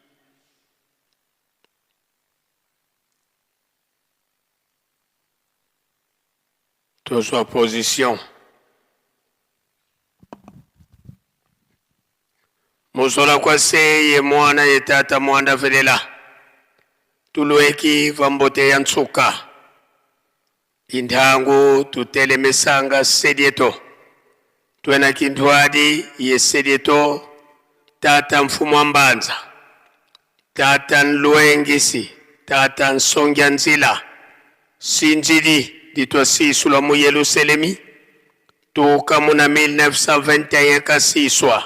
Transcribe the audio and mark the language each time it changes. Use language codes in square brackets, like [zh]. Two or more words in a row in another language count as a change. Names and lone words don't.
[kg] tozwa position mozola kwa se ye mwana ye tata mwanda velela tulueki vambote ya ntsuka indhangu tutelemesanga sedieto twena kindwadi ye sedieto tata mfumu wa mbanza tata nluengisi tata nsongya nzila sinjidi ditwa siswa mu Yerusalemi toka muna 1921 kasiswa